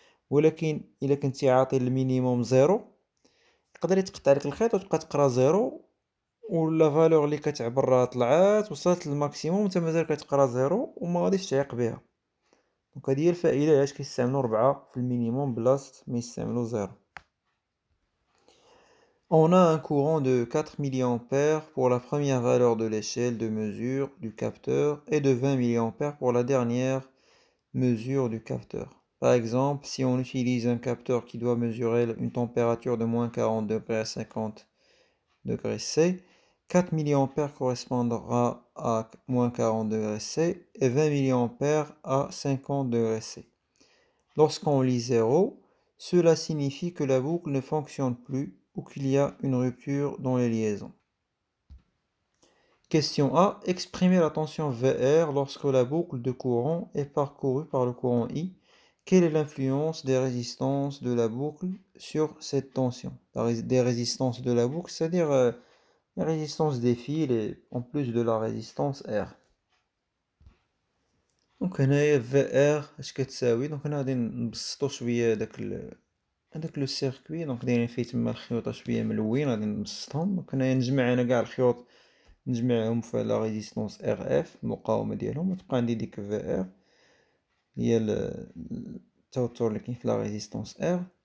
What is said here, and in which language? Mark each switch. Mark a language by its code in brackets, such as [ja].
[ar] ولكن الا كنتي عاطي المينيموم زيرو يقدر يتقطع لك الخيط وتبقى تقرا زيرو، ولا فالور اللي كتعبر راه طلعات وصلت للماكسيموم انت مازال كتقرا زيرو وما غاديش تعيق بها. دونك هذه هي الفائدة علاش كيستعملو 4 في المينيموم بلاصة ما يستعملو 0. [fr] On a un courant de 4 mA pour la première valeur de l'échelle de mesure du capteur et de 20 mA pour la dernière mesure du capteur. Par exemple, si on utilise un capteur qui doit mesurer une température de moins 40 degrés à 50 degrés C, 4 mA correspondra à moins 40 degrés C et 20 mA à 50 degrés C. Lorsqu'on lit 0, cela signifie que la boucle ne fonctionne plus ou qu'il y a une rupture dans les liaisons. Question A. Exprimer la tension VR lorsque la boucle de courant est parcourue par le courant I. Quelle est l'influence des résistances de la boucle sur cette tension? Des résistances de la boucle, c'est-à-dire la résistance des fils et en plus de la résistance R. [ar] دونك هنايا في ار اش كتساوي؟ دونك هنا غادي نبسطو شويه هداك لو سيركوي، دونك دايرين فيه تما الخيوط شويه ملوين غادي نبسطهم. دونك هنايا نجمع انا كاع الخيوط نجمعهم في لا ريزيستونس ار اف المقاومه ديالهم، وتبقى عندي ديك في ار هي التوتر اللي كاين في لا ريزيستونس ار.